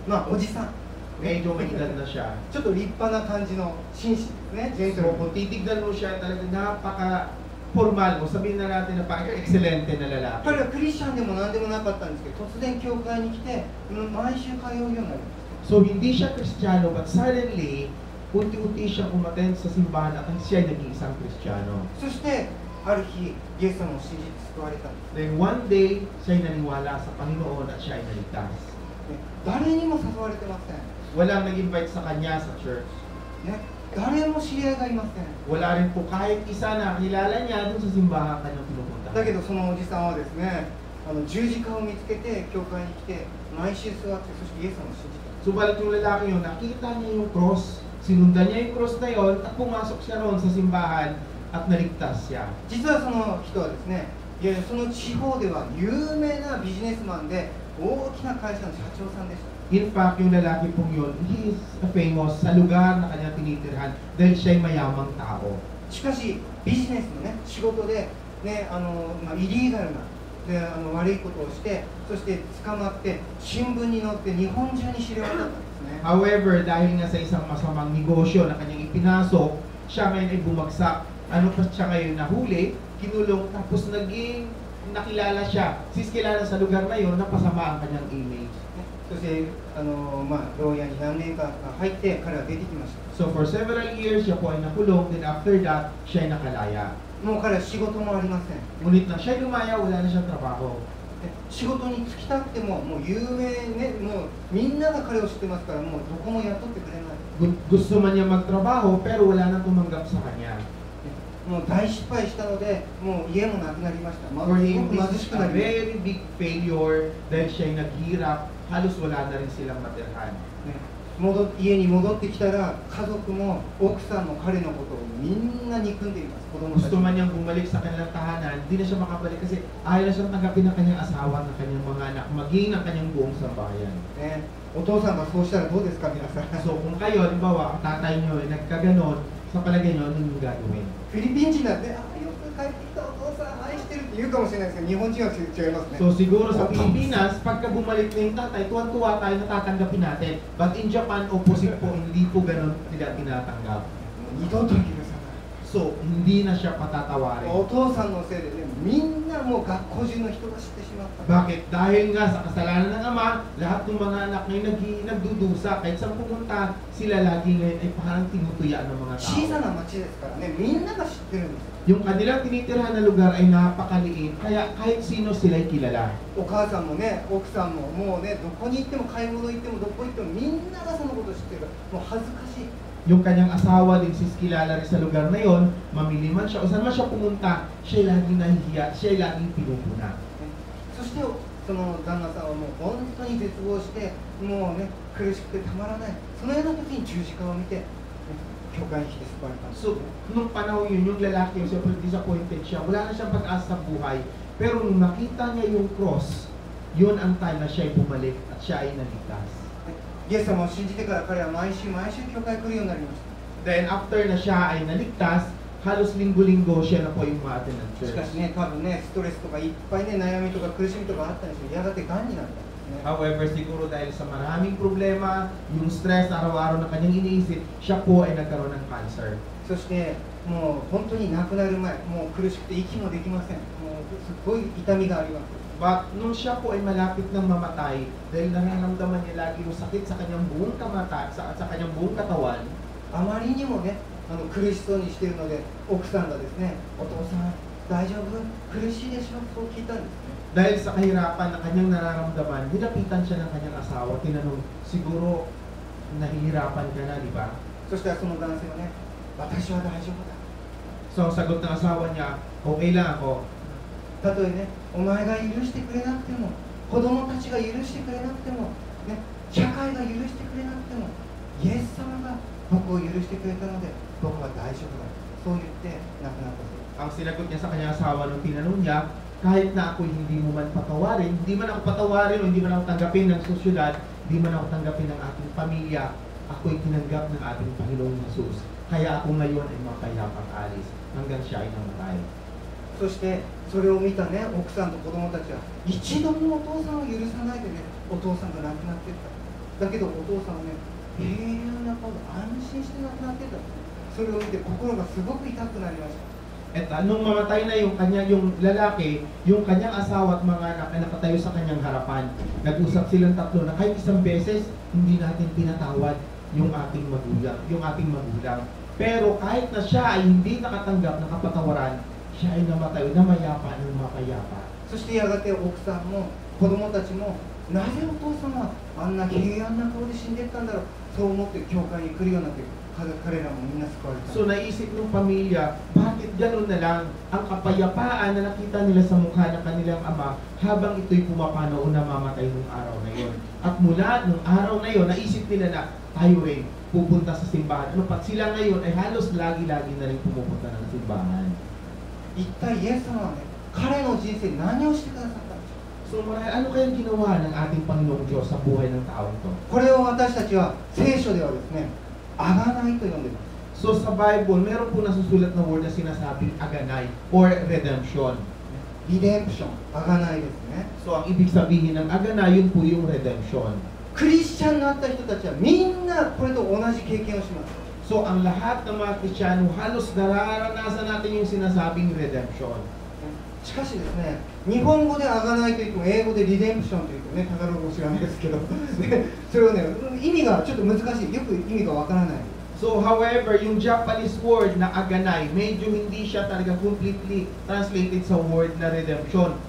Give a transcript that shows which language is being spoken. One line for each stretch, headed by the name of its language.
Japanese: おじさん。
Filipino: medyo may edad na siya.
Japanese: ちょっと立派な感じの紳士ですね。ジェント So
Filipino: kung titignan mo siya, talagang napaka-formal mo. Sabihin na natin na napaka-excelente na lalaki.
Japanese: 彼はクリスチャンでも何でもなかったんですけど、突然教会に来て、毎週通うようになりました。
Filipino: So hindi siya Kristiyano,
English: but suddenly,
Filipino: unti-unti siyang umattend sa simbahan at siya ay naging isang Kristiyano.
Japanese: そしてある日イエス様を信じて救われたんです。
English: Then one day,
Filipino: siya ay naniwala sa Panginoon at siya ay naligtas.
Japanese: 誰にも誘われてません。
Filipino: Walang nag-invite sa kanya sa church.
Japanese: ね、誰も知り合いがいません。
Filipino: Wala rin po kahit isa na kilala niya dun sa simbahan kanyang pinupunta.
Japanese: だけどそのおじさんはですね、十字架を見つけて教会に来て毎週座ってそしてイエス様を信じた。
Filipino: Subalit yung lalaki yun, nakita niya yung cross. Sinundan niya yung cross na yun at pumasok siya roon sa simbahan at naligtas siya.
Japanese: 実はその人はですね、その地方では有名なビジネスマンで大きな会社の社長さんでした。
English: In fact,
Filipino: yung lalaki pong yun,
English: he is famous
Filipino: sa lugar na kanyang tinitirhan dahil siya'y mayamang tao.
Japanese: しかしビジネスのね仕事でねイリーガルなで悪いことをしてそして捕まって新聞に載って日本中に知られたんですね。
Filipino: However, dahil nga sa isang masamang negosyo na kanyang ipinasok, siya ngayon ay bumagsak. Ano pa siya ngayon nahuli, kinulong, tapos naging nakilala siya. Since kilala sa lugar na yun, napasama ang kanyang image.
Japanese: そして牢屋に何年か入って彼は出てきました。
English: So for several years,
Filipino: siya po ay nakulong.
English: Then after that,
Filipino: siya ay nakalaya.
Japanese: もう彼は仕事もありません。
Filipino: Ngunit na siya ay lumaya, wala na siyang trabaho.
Japanese: で仕事に就きたくてももう有名ねもうみんなが彼を知ってますからもうどこも雇ってくれない。
Filipino: Gusto man niya magtrabaho, pero wala nang tumanggap sa kanya.
Japanese: もう大失敗したのでもう家もなくなりました。
English: For him,
Japanese: 貧
English: this
Japanese: しくな
English: a
Japanese: りました。
English: very big failure
Filipino: dahil siya ay naghirap. Halos wala na rin silang matirhan.
Japanese: 家に戻ってきたら家族も奥さんも彼のことをみんな憎んでいます。子供たち
Filipino: Gusto man niyang bumalik sa kanilang tahanan, di na siya makabalik kasi ayaw na siyang tanggapin ng kanyang asawa, ng kanyang mga anak, maging ng kanyang buong sambahayan.
Japanese: ね、お父さんがそうしたらどうですか皆さん。
Filipino: So kung kayo, halimbawa, ang tatay niyo ay nagkaganon, sa palagay niyo, ano yung gagawin?
Japanese: フィリピン人なんてよく帰ってきたお父さん愛してるって言うかもしれないですけど日本人は違いますね。
Filipino: So siguro sa Pilipinas, pagka bumalik na yung tatay, tuwan-tuwa tayo natatanggapin natin.
English: But in Japan, opposite
Filipino: po, hindi po ganon nila tinatanggap.
Japanese: 二度と許さない。 So
Filipino: So, hindi na siya patatawarin.
Japanese: お父さんのせいでね、みんなもう学校中の人が知ってしまった。
Filipino: Bakit? Dahil nga sa kasalanan ng ama, lahat ng mga anak ngayon nagdudusa. Kahit saan pumunta, sila lagi ngayon ay parang tinutuyaan ng mga
Japanese: 小さ
Filipino: tao.
Japanese: な町ですからね、みんなが知ってるんですよ。
Filipino: Yung kanilang tinitirhan na lugar ay napakaliit, kaya kahit sino sila'y kilala.
Japanese: お母さんもね、奥さんももうね、どこに行っても買い物行ってもどこ行ってもみんながそのこと知ってる。もう恥ずかしい。
Filipino: Yung kanyang asawa din sis kilala rin sa lugar na yon, mamili man siya o saan man siya pumunta, siya laging nahihiya, siya laging pinupuna.
Japanese: そしてその旦那さんはもう本当に絶望してもうね苦しくてたまらない。そのような時に十字架を見て、ね、教会に来て救われたんです。
Filipino: So, nung panahon yun, yung lalaki, siyempre disappointed siya, wala na siyang pag-asa sa buhay, pero nung nakita niya yung cross, yun ang time na siya ay bumalik at siya ay naligtas.
Japanese: イエス様を信じてから彼は毎週教会来るようになりまし
English: Then after
Filipino: na siya ay naligtas, halos linggo-linggo siya na po yung ma-attend ng
Japanese: た。し
English: church.
Japanese: かしね、多分ね、ストレスとかいっぱいね、悩みとか苦しみとかあったんですよ。やがて癌になったんですね。
Filipino: However, siguro dahil sa maraming problema, yung stress araw-araw na kanyang iniisip, siya po ay nagkaroon ng cancer.
Japanese: そしてもう本当に亡くなる前、もう苦しくて息もできません。もうすごい痛みがあります。
Filipino: But nung siya po ay malapit ng mamatay, dahil nararamdaman niya lagi yung sakit sa kanyang buong kamata, sa kanyang buong katawan,
Japanese: あまりにもね、苦しそうにしているので、奥さんがですね、お父さん大丈夫？苦しいでしょ？そう聞いたんですね。
Filipino: dahil sa kahirapan na kanyang nararamdaman, nilapitan siya ng kanyang asawa, tinanong, siguro nahihirapan ka na, di ba?
Japanese: そしたらその男性はね、私は大丈夫だ。
Filipino: So, ang sagot ng asawa niya, okay lang ako.
Japanese: たとえね、お前が許してくれなくても、子供たちが許してくれなくても、ね、社会が許してくれなくても、イエス様が僕を許してくれたので、僕は大丈夫だ。そう言って亡くなったそうです。
Filipino: Ang sinagot niya sa kanyang asawa nung tinanong niya, kahit na ako hindi mo man patawarin, hindi man ako patawarin o hindi man ako tanggapin ng sosyudad, hindi man ako tanggapin ng ating pamilya, ako'y tinanggap ng ating Panginoong Jesus. Kaya ako ngayon ay mapayapang alis hanggang siya ay namatay.
Japanese: そしてそれを見たね、奥さんと子供たちは一度もお父さんを許さないでね、お父さんが亡くなっていった。だけどお父さんはね、平安な顔で安心して亡くなっていった。それを見て心がすごく痛くなりました。
Filipino: At nung mamatay na yung lalaki, yung kanyang asawa at mga anak ay nakatayo sa kanyang harapan. Nag-usap silang tatlo na kahit isang beses, hindi natin pinatawad yung ating magulang. Pero kahit na siya ay hindi nakatanggap ng kapatawaran, siya ay namatay, namayapa ng mapayapa.
Japanese: そしてやがて奥さんも子供たちも、なぜお父さんはあんな平安な顔で死んでいったんだろう、そう思って教会に来るようになって、彼らもみんな救われた。
Filipino: So naisip ng pamilya, bakit gano'n na lang ang kapayapaan na nakita nila sa mukha ng kanilang ama habang ito'y pumapano o namamatay nung araw na yon. At mula nung araw na yon, naisip nila na tayo rin pupunta sa simbahan. Ano pat sila ngayon ay halos lagi-lagi na rin pumupunta ng simbahan.
Japanese: 一体イエス様はね、彼の人生に何をしてくださったんでしょう。
Filipino: So marahil, ano kayang ginawa ng ating Panginoong Diyos sa buhay ng taong to?
Japanese: これを私たちは聖書ではですね、あがないと呼んでいます。
Filipino: So sa Bible, meron po nasusulat na word na sinasabing aganay or redemption.
Japanese: リデンプション、あがないですね。
Filipino: So ang ibig sabihin ng aganay, yun po yung redemption.
Japanese: クリスチャンになった人たちはみんなこれと同じ経験をします。
Filipino: So ang lahat ng mga Kristiyano, halos nararanasan natin yung sinasabing redemption.
Japanese: しかしですね、日本語であがないといっても英語でリデンプションというとね、タガログ語知らないですけど、ね、それをね、意味がちょっと難しい、よく意味がわからない。
English: So however,
Filipino: yung Japanese word na aganay, medyo hindi siya talaga completely translated sa word na redemption.